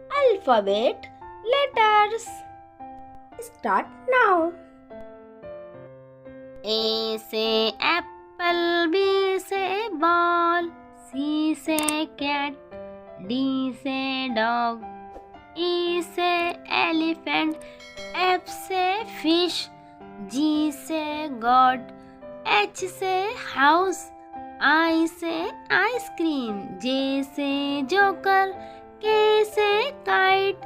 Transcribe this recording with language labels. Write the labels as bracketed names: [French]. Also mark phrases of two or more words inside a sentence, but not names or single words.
[English] alphabet letters. Start now. A say apple, B say ball, C say cat, D say dog, E say elephant, F say fish, G say God, H say house, I say ice cream, J say joker, K say kite,